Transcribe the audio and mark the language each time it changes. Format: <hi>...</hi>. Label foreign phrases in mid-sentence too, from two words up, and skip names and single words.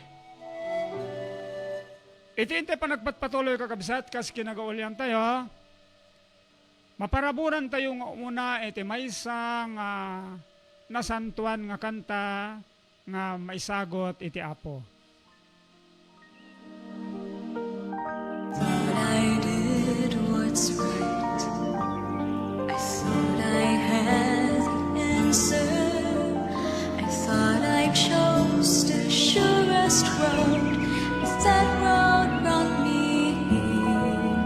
<ilo>Iti pa nagpatpatuloy kakabsat kas kinagaulyan tayo. Maparaburan tayo nga umuna iti maysa nga nasantuan nga kanta nga maisagot iti Apo.</ilo> <en>What's right? I thought I had the answer. I thought I chose the surest road, but that road brought me here.</en>